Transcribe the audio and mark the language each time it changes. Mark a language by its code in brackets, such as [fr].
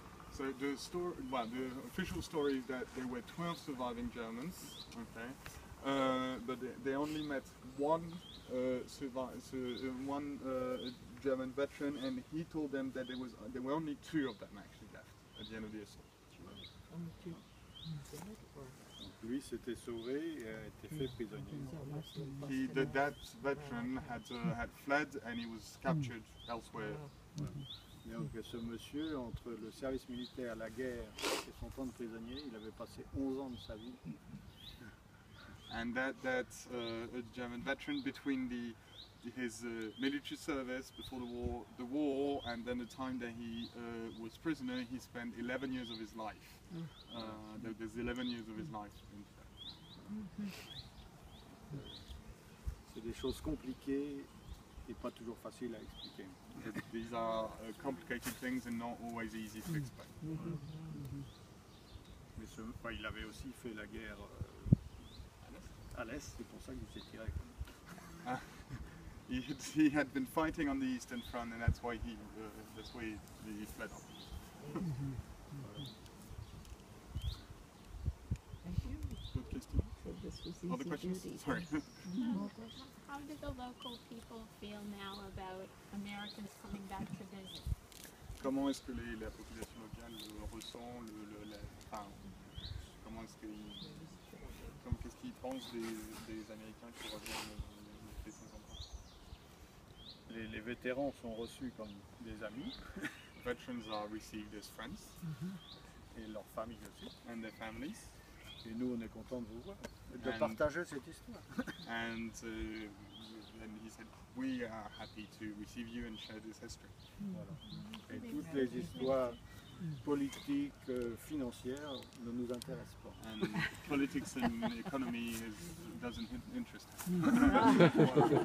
[en] So the official story is that there were 12 surviving Germans, okay, but they only met one German veteran, and he told them that there were only 2 of them actually left at the end of the assault. [fr] Donc lui s'était sauvé et a été fait prisonnier. [en] That veteran had fled and he was captured elsewhere. [fr] Et donc ce monsieur, entre le service militaire, la guerre et son temps de prisonnier, il avait passé 11 ans de sa vie. [en] And that a German veteran between his military service before the war and then the time that he was prisoner, he spent 11 years of his life. There's 11 years of his life. [fr] C'est des choses compliquées et pas toujours faciles à expliquer. [en] These are complicated things and not always easy to explain. [fr] Mais il avait aussi fait la guerre à l'Est, c'est pour ça qu'il s'est tiré. [en] He had been fighting on the Eastern Front, and that's why he fled off. Thank you. Good. Other questions? Sorry. How do the local people feel now about Americans coming back to visit? [fr] Comment est-ce que la population locale ressent comment est-ce qu'est-ce qu'ils pensent des Américains qui reviennent de temps en temps? Les vétérans sont reçus comme des amis. [en] Veterans are received as friends. [fr] Et leurs familles aussi. [en] And their families. [fr] Et nous, on est contents de vous voir, de partager cette histoire. [en] And he said, we are happy to receive you and share this history. [fr] Voilà. Et toutes les histoires politiques, financières ne nous intéressent pas. [en] And politics and economy doesn't interest us.